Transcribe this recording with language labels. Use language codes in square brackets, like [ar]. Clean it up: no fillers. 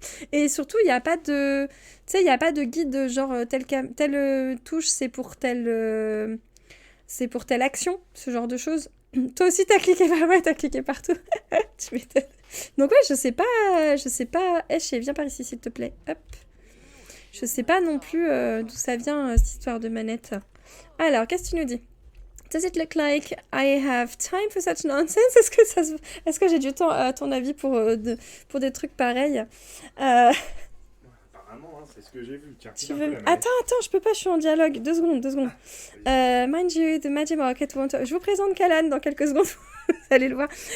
[fr] Et surtout, il n'y a pas de... Tu sais, il n'y a pas de guide genre telle touche, c'est pour telle action, ce genre de choses. Toi aussi, t'as cliqué t'as cliqué partout. Tu m'étonnes. Donc ouais, je sais pas... Chez, viens par ici, s'il te plaît. Hop. Je sais pas non plus d'où ça vient, cette histoire de manette. Alors, qu'est-ce que tu nous dis? [en] Does it look like I have time for such nonsense? [fr] Est-ce que j'ai du temps, à ton avis, pour des trucs pareils? Apparemment, hein, c'est ce que j'ai vu. Tiens, Attends, je peux pas, je suis en dialogue. 2 secondes. [en] Mind you, the Magic Market won't... [fr] Je vous présente Kalan dans quelques secondes. Vous allez le voir.